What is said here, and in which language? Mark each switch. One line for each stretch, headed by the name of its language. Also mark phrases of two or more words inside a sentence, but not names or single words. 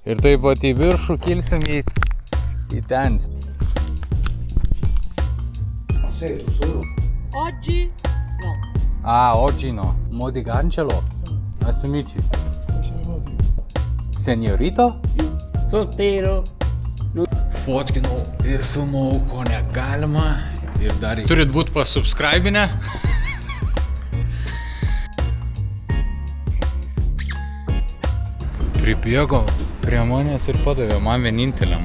Lithuanian: Ir taip pat į viršų kilsim į ten.
Italian: Sento solo. Oggi no. Oggi no. Modi Angelo. Amici. Signorito?
Spanish: Soltero.
Lithuanian: Fotkinau ir filmavau, ko negalima. Ir dar turit būt pasubscribinę. Pribėgo prie manęs ir padavė man vieninteliam.